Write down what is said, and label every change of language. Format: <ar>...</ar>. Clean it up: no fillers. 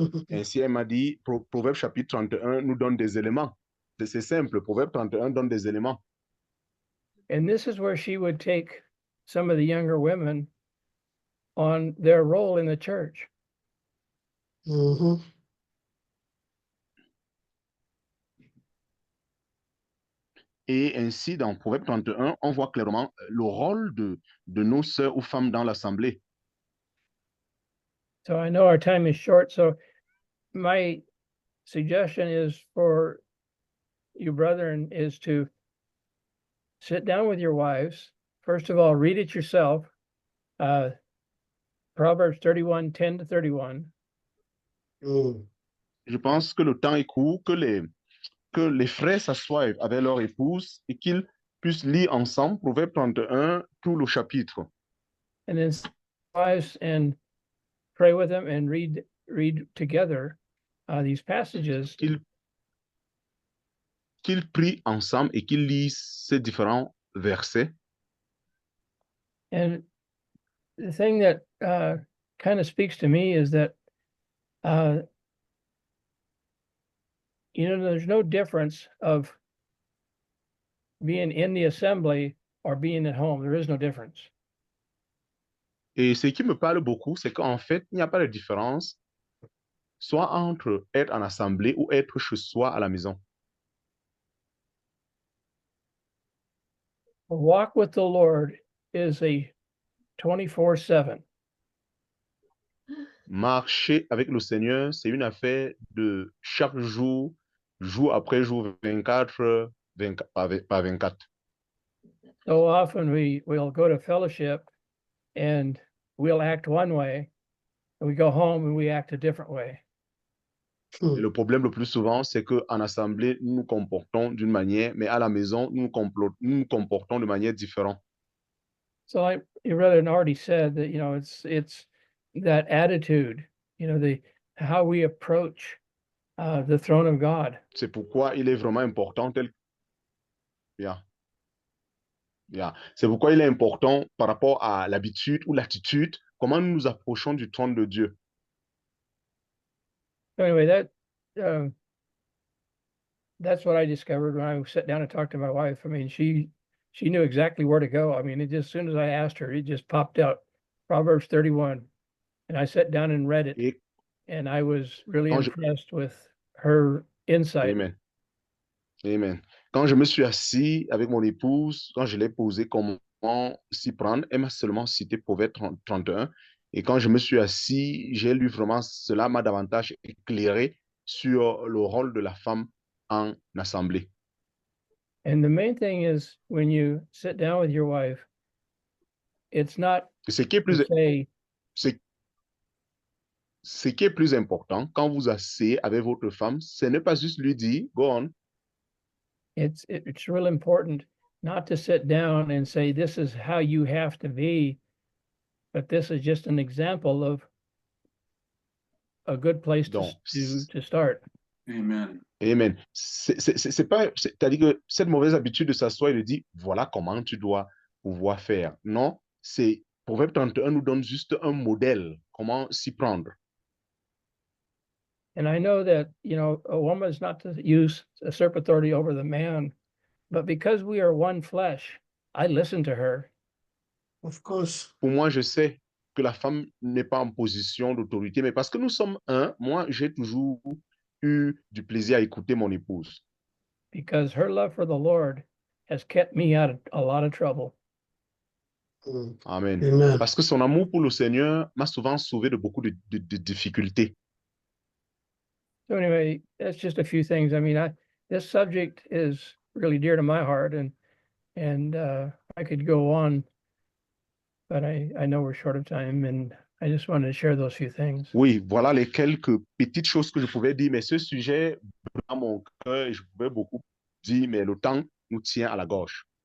<fr>Ainsi, elle m'a dit, Proverbe chapitre 31 nous donne des éléments. C'est simple, Proverbe 31 donne des éléments.</fr> <en>And this is where she would take some of the younger women on their role in the church. Mhm.</en> <fr>Et ainsi, dans Proverbe 31, on voit clairement le rôle de nos sœurs ou femmes dans l'assemblée.</fr> <en>So I know our time is short. So my suggestion is for you, brethren, is to sit down with your wives first of all, read it yourself. Proverbs 31, 10 to 31. Mm.</en> <fr>Je pense que le temps est court, que les frères s'assoient avec leur épouse et qu'ils puissent lire ensemble Proverbe 31, tout le chapitre.</fr> <en>And then wives and pray with them and read together these passages.</en> <fr>Qu'ils prient ensemble et qu'ils lisent ces différents versets.</fr> <en>And the thing that kind of speaks to me is that there's no difference of being in the assembly or being at home. There is no difference.</en> <fr>Et ce qui me parle beaucoup, c'est qu'en fait, il n'y a pas de différence, soit entre être en assemblée ou être chez soi à la maison.</fr> <en>A walk with the Lord is a 24/7.</en> <fr>Marcher avec le Seigneur, c'est une affaire de chaque jour, jour après jour, 24 par 24.</fr> <en>So often we'll go to fellowship and we'll act one way, and we go home and we act a different way.</en> <fr>Et le problème le plus souvent, c'est qu'en assemblée, nous nous comportons d'une manière, mais à la maison, nous nous comportons de manière différente.</fr> <en>So like your brother already said that, it's that attitude, how we approach the throne of God.</en> <fr>C'est pourquoi il est vraiment important C'est pourquoi il est important par rapport à l'habitude ou l'attitude, comment nous nous approchons du trône de Dieu.</fr> <en>Anyway, that's what I discovered when I sat down and talked to my wife. I mean, she knew exactly where to go. I mean, as soon as I asked her, it just popped out, Proverbs 31. And I sat down and read it.</en> <fr>Et</fr> <en>and I was really</en> <fr>quand</fr> <en>impressed with her insight. Amen. Amen.</en> <fr>Quand je me suis assis avec mon épouse, quand je l'ai posé comment s'y prendre, elle m'a seulement cité Proverbe 31. Et quand je me suis assis, j'ai lu vraiment, cela m'a davantage éclairé sur le rôle de la femme en assemblée.</fr> <en>And the main thing is when you sit down with your wife, it's not</en> <fr>Ce qui est</fr> <en>to say,</en> <fr>ce qui est plus important quand vous asseyez avec votre femme, ce n'est pas juste lui dire,</fr> <en>go on. it's real important not to sit down and say, this is how you have to be, but this is just an example of a good place to start. Amen. Amen.</en> <fr>C'est pas, c'est-à-dire que cette mauvaise habitude de s'asseoir et de dire, voilà comment tu dois pouvoir faire. Non, c'est, Proverbe 31 nous donne juste un modèle, comment s'y prendre.</fr> <en>And I know that, a woman is not to use usurp authority over the man, but because we are one flesh, I listen to her. Of course.</en> <fr>Pour moi, je sais que la femme n'est pas en position d'autorité, mais parce que nous sommes un, moi, j'ai toujours eu du plaisir à écouter mon épouse.</fr> <en>Because her love for the Lord has kept me out of a lot of trouble. Amen. Amen.</en> <fr>Parce que son amour pour le Seigneur m'a souvent sauvé de beaucoup de difficultés.</fr> <en>So anyway, that's just a few things. I mean, this subject is really dear to my heart, and I could go on, but I know we're short of time, and I just wanted to share those few things.</en> <fr>Oui, voilà les quelques petites choses que je pouvais dire, mais ce sujet dans mon cœur et je pouvais beaucoup dire, mais le temps nous tient à la gorge.</fr>